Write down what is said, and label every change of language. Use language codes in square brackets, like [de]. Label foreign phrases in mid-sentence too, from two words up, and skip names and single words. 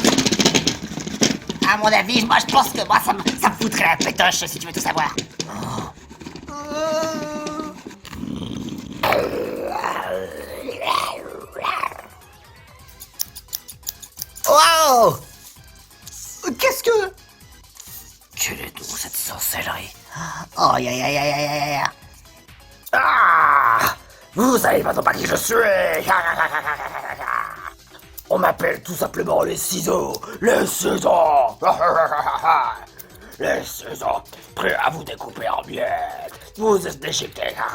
[fr] À mon avis, moi je pense que moi ça me foutrait la pétoche si tu veux tout savoir. Wow! Qu'est-ce que... Quelle est donc cette sorcellerie? Oh ya ya ya ya ya ya. Ah! Vous savez pas qui je suis. On m'appelle tout simplement les ciseaux. Les ciseaux. Les ciseaux, prêts à vous découper en miettes. Vous êtes déchiquetés.